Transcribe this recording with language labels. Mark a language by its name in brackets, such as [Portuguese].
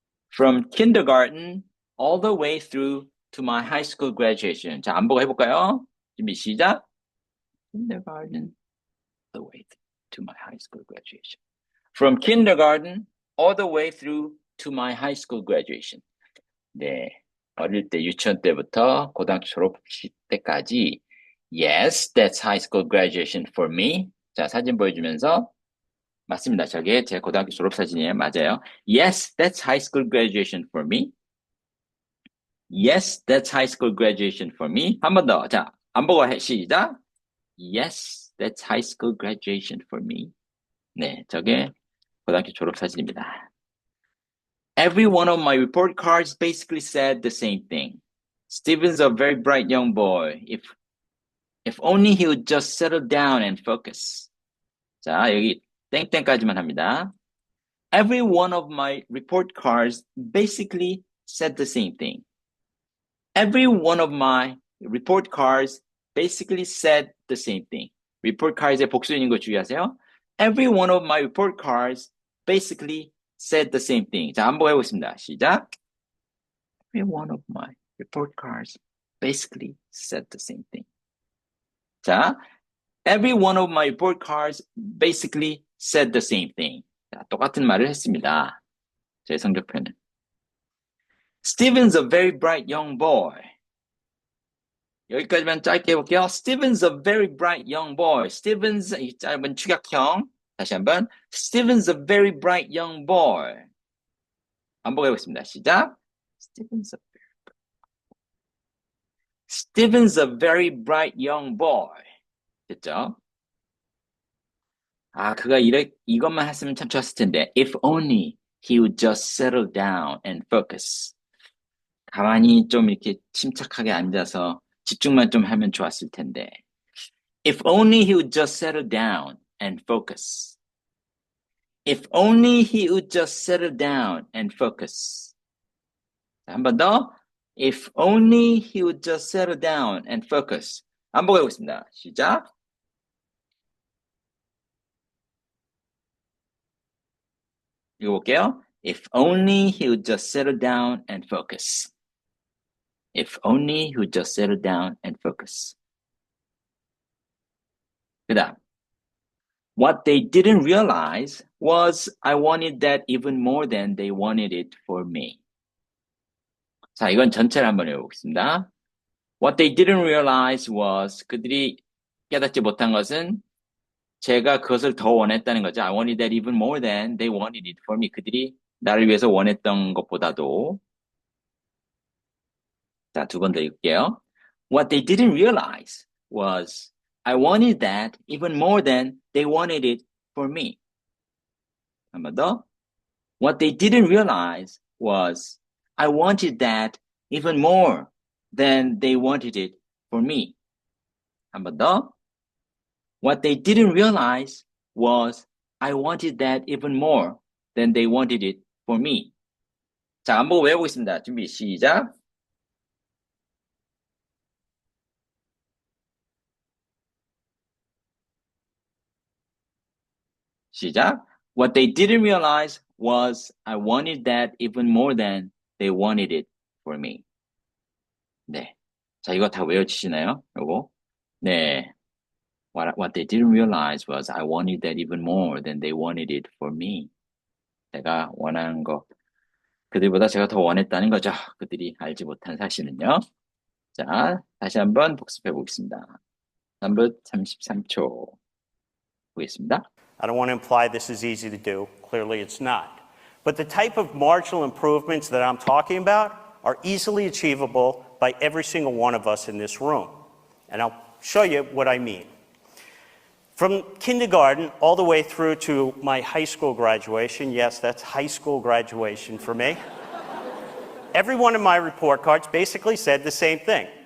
[English] From kindergarten all the way through to my high school graduation. [Korean] 자, 안보고 해볼까요? 준비 시작. [English] Kindergarten all the way to my high school graduation. From kindergarten all the way through to my high school graduation. [Korean] 네, 어릴 때 유치원 때부터 고등학교 졸업식 때까지 [English] Yes, that's high school graduation for me. [Korean] 자, 사진 보여주면서 맞습니다. 저게 제 고등학교 졸업 사진이에요. 맞아요. [English] Yes, that's high school graduation for me. Yes, that's high school graduation for me. [Korean] 한 번 더. 자, 안 보고 시작. [English] Yes, that's high school graduation for me. [Korean] 네, 저게 고등학교 졸업 사진입니다. [English] Every one of my report cards basically said the same thing. Stephen's a very bright young boy. If only he would just settle down and focus. [Korean] 자, 여기 땡땡까지만 합니다. [English] Every one of my report cards basically said the same thing. Every one of my report cards basically said the same thing. [Korean] report cards의 복수인 거 주의하세요. [English] Every one of my report cards basically said the same thing. [Korean] 자, 한번 해보겠습니다. 시작. [English] Every one of my report cards basically said the same thing. 자, every one of my report cards basically said the same thing. [Korean] 자, 똑같은 말을 했습니다. 제 성적표는. [English] Stephen's a very bright young boy. [Korean] 여기까지만 짧게 해볼게요. [English] Stephen's a very bright young boy. [Korean] Stephen's 이 짧은 축약형. 다시 한번. [English] Stephen's a very bright young boy. [Korean] 한번 해보겠습니다. 시작. [English] Stephen's a very bright young boy. [Korean] 됐죠? 아, 그가 이것만 했으면 참 좋았을 텐데. [English] If only he would just settle down and focus. [Korean] 가만히 좀 이렇게 침착하게 앉아서 집중만 좀 하면 좋았을 텐데. [English] If only he would just settle down and focus. If only he would just settle down and focus. [Korean] 한 번 더. [English] If only he would just settle down and focus. [Korean] 한번 해보겠습니다. 시작. 읽어볼게요. [English] If only he would just settle down and focus. If only he would just settle down and focus. [Korean] 그 다음. [English] What they didn't realize was I wanted that even more than they wanted it for me. [Korean] 자, 이건 전체를 한번 읽어보겠습니다. [English] What they didn't realize was [Korean] 그들이 깨닫지 못한 것은 제가 그것을 더 원했다는 거죠. [English] I wanted that even more than they wanted it for me. [Korean] 그들이 나를 위해서 원했던 것보다도. 자, 두 번 더 읽을게요. [English] What they didn't realize was I wanted that even more than they wanted it for me. [Korean] 한 번 더. [English] What they didn't realize was I wanted that even more than they wanted it for me. [Korean] 한 번 더. [English] What they didn't realize was I wanted that even more than they wanted it for me. [Korean] 자, 안 보고 외워보겠습니다. 준비, 시작. 시작. [English] What they didn't realize was I wanted that even more than they wanted it for me. [Korean] 네. 자, 이거 다 외워지시나요? 요거. 네. [English] What they didn't realize was I wanted that even more than they wanted it for me. [Korean] 내가 원하는 거, 그들보다 제가 더 원했다는 거죠. 그들이 알지 못한 사실은요. 자, 다시 한번 복습해 보겠습니다. 3분 33초 보겠습니다. [English] I don't want to imply this is easy to do. Clearly it's not. But the type of marginal improvements that I'm talking about are easily achievable by every single one of us in this room. And I'll show you what I mean. From kindergarten all the way through to my high school graduation, yes, that's high school graduation for me, every one of my report cards basically said the same thing.